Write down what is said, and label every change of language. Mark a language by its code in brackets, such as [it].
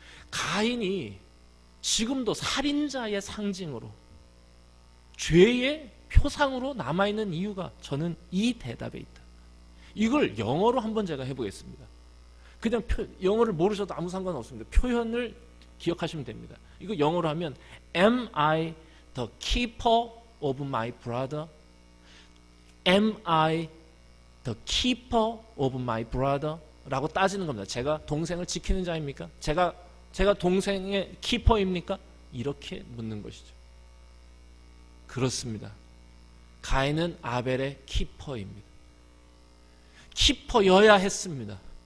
[ko] 가인이 지금도 살인자의 상징으로, 죄의 표상으로 남아있는 이유가 저는 이 대답에 있다. 이걸 영어로 한번 제가 해보겠습니다. 그냥 영어를 모르셔도 아무 상관없습니다. 표현을 기억하시면 됩니다. 이거 영어로 하면 [en] Am I the keeper of my brother? Am I the keeper of my brother? [ko] 라고 따지는 겁니다. 제가 동생을 지키는 자입니까? 제가 동생의 키퍼입니까? 이렇게 묻는 것이죠. 그렇습니다. 가인은 아벨의 키퍼입니다. 키퍼여야 했습니다.